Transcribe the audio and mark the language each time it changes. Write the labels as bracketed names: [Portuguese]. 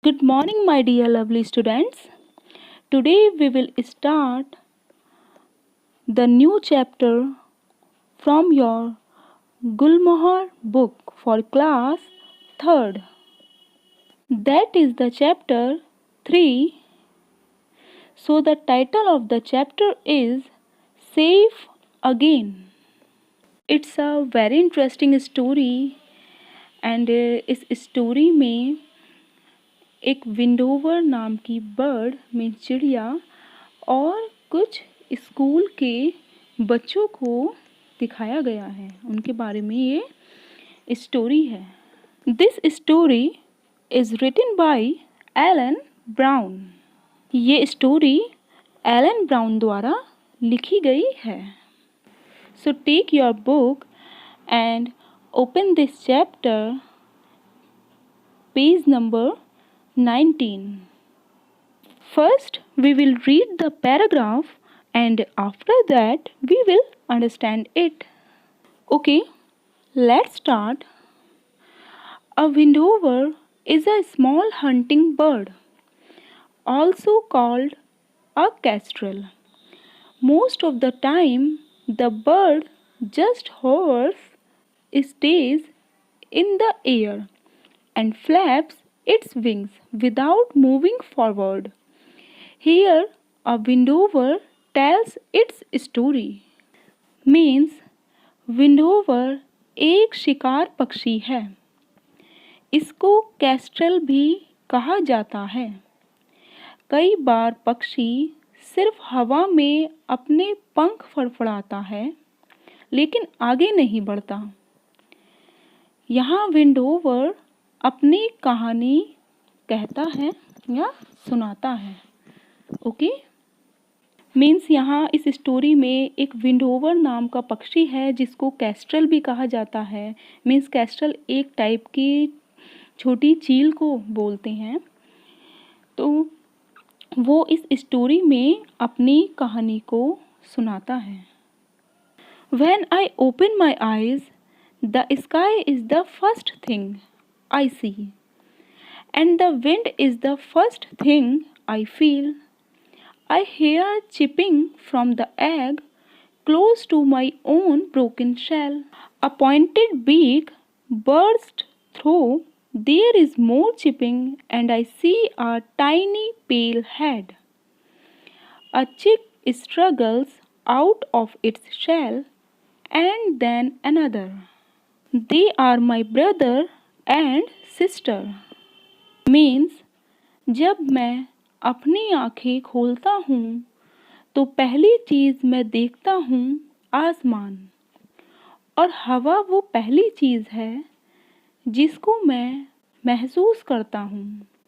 [English] Good morning, my dear lovely students. Today we will start the new chapter from your Gulmohar book for class 3rd. That is the chapter 3. So the title of the chapter is Safe Again. It's a very interesting story and [Hindi] इस story में एक विंडोवर नाम की bird में चिड़िया और कुछ स्कूल के बच्चों को दिखाया गया है, उनके बारे में ये स्टोरी है। [English] This story is written by Alan Brown. [Hindi] ये स्टोरी एलन ब्राउन द्वारा लिखी गई है। [English] So take your book and open this chapter, page number 19. First, we will read the paragraph and after that we will understand it. Okay, let's start. A windover is a small hunting bird, also called a kestrel. Most of the time, the bird just hovers, stays in the air and flaps its wings without moving forward. Here, a windover tells its story. [Hindi] Means, windover एक शिकार पक्षी है। इसको Castrol भी कहा जाता है। कई बार पक्षी सिर्फ हवा में अपने पंख फड़फड़ाता है, लेकिन आगे नहीं बढ़ता। यहाँ विंडोवर अपनी कहानी कहता है या सुनाता है। ओके, मीन्स यहाँ इस स्टोरी में एक विंडोवर नाम का पक्षी है जिसको केस्ट्रल भी कहा जाता है। मीन्स केस्ट्रल एक टाइप की छोटी चील को बोलते हैं। तो वो इस स्टोरी में अपनी कहानी को सुनाता है। [English] When I open my eyes, the sky is the first thing I see, and the wind is the first thing I feel. I hear chipping from the egg close to my own broken shell. A pointed beak bursts through. There is more chipping, and I see a tiny pale head. A chick struggles out of its shell, and then another. They are my brother and sister. [Hindi] Means, जब मैं अपनी आँखें खोलता हूँ तो पहली चीज़ मैं देखता हूँ आसमान, और हवा वो पहली चीज़ है जिसको मैं महसूस करता हूँ।